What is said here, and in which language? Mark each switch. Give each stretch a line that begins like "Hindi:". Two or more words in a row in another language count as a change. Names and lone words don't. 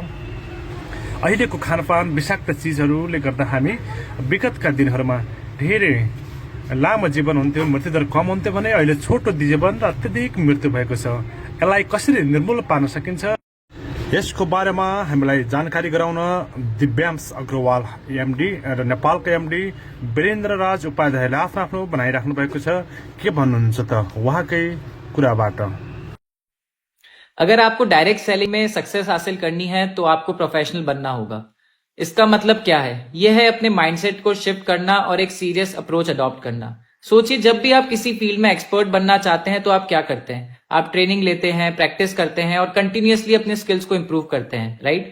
Nepali: अहिलेको खानपान विषाक्त चीजहरुले गर्दा हामी विगतका दिनहरुमा धेरै लामो जीवन हुन्थ्यो, मृत्युदर कम हुन्थ्यो भने अहिले छोटो जीवन र अत्यधिक मृत्यु भएको छ। यसलाई कसरी निर्मूल पार्न सकिन्छ, यसको बारेमा हामीलाई जानकारी गराउन दिव्यांश अग्रवाल एमडी र नेपालका एमडी वीरेन्द्र राज उपाध्यायले आफ्नो बनाइराख्नु भएको छ। के भन्नुहुन्छ त उहाँकै कुराबाट?
Hindi: अगर आपको
English: direct selling
Hindi: में सक्सेस हासिल करनी है तो आपको प्रोफेशनल बनना होगा। इसका मतलब क्या है? यह है अपने माइंडसेट को शिफ्ट करना और एक
English: serious approach adopt
Hindi: करना। सोचिए, जब भी आप किसी फील्ड में एक्सपर्ट बनना चाहते हैं तो आप क्या करते हैं? आप ट्रेनिंग लेते हैं, प्रैक्टिस करते हैं और कंटिन्यूअसली अपने स्किल्स को इंप्रूव करते हैं, राइट?